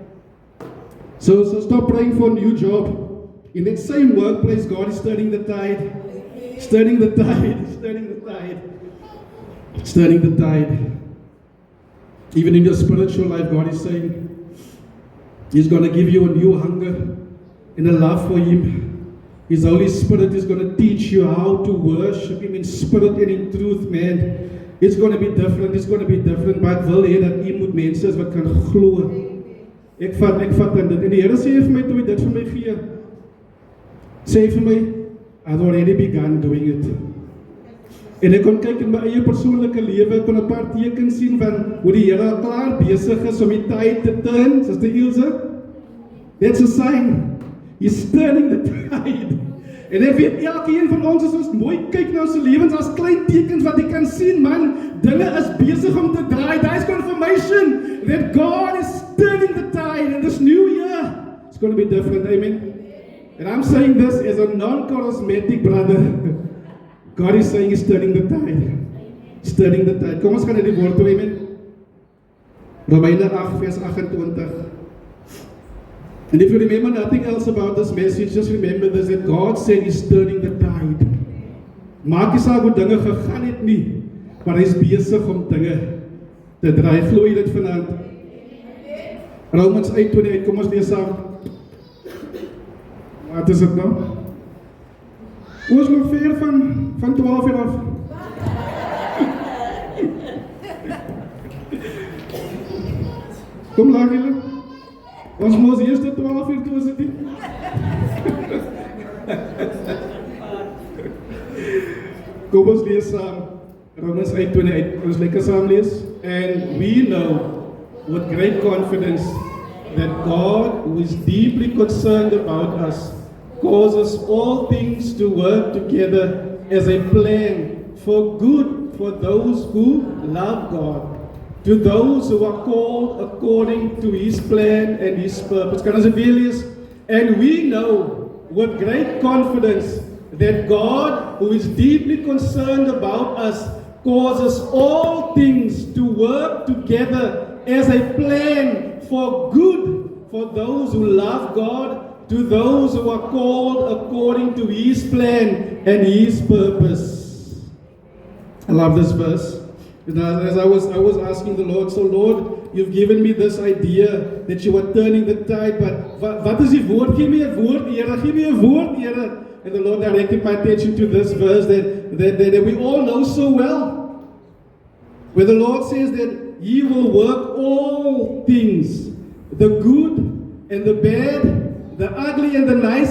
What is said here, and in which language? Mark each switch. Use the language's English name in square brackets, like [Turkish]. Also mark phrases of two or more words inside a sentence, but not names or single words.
[English] So stop praying for a new job. In that same workplace, God is turning the tide. He's turning the tide. He's turning the tide. He's turning the tide. Even in your spiritual life, God is saying He's going to give you a new hunger and a love for Him. His Holy Spirit is going to teach you how to worship Him in spirit and in truth, man. It's going to be different, it's going to be different, [Afrikaans] maar ek wil hê dat u moet mense is wat kan glo. Ek vat in dit, en die Here sê vir my, toe hy dit vir my gee, sê vir my, [English] I've already begun doing it. [Afrikaans] En ek kon kyk in my eie persoonlike lewe, ek kon 'n paar tekens sien van hoe die Here al klaar besig is om die tyd te turn, Suster Ilse. [English] That's a sign. He's turning the tide. [Afrikaans] En ek weet elkeen van ons as ons mooi kyk na ons lewens as klein tekens wat jy kan sien, man, dinge is besig om te draai. [English] There's confirmation that God is turning the tide in this new year. It's going to be different, amen. And I'm saying this as a non-charismatic brother. God is saying he's turning the tide. He's turning the tide. [Afrikaans] Kom ons gaan na die woord toe, amen. Romeine 8 vers 28. [English] And if you remember nothing else about this message, just remember this, that God said he's turning the tide. [Afrikaans] Maak nie saak hoe dinge gegaan het nie, maar hy is besig om dinge te draai. Glo jy dit vanaand? Romans 8:28, kom ons lees saam. Wat is dit nou? Ons nog ver van 12 uur af. Kom laag julle. Ons moes eerst 12 uur toe is het nie. Kom ons lees saam. Romans 8:28. Ons lekker saam lees. [English] And we know with great confidence that God, who is deeply concerned about us, causes all things to work together as a plan for good for those who love God. To those who are called according to his plan and his purpose. Kan ons dit weer lees? And we know with great confidence that God, who is deeply concerned about us, causes all things to work together as a plan for good for those who love God, to those who are called according to his plan and his purpose. I love this verse. As I was asking the Lord, so Lord, you've given me this idea that you are turning the tide, but [Afrikaans] wat is die woord? [English] Give me a [Afrikaans] woord, Here. [English] Give me a [Afrikaans] woord, Here. [English] And the Lord directed my attention to this verse that we all know so well. Where the Lord says that he will work all things, the good and the bad, the ugly and the nice.